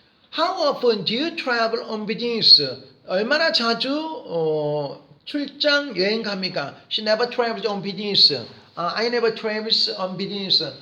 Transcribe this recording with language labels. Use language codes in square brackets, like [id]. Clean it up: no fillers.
[en] How often do you travel on business? [ko] 얼마나 자주 출장 여행 갑니까? [en] She never travels on business. I never travels on business.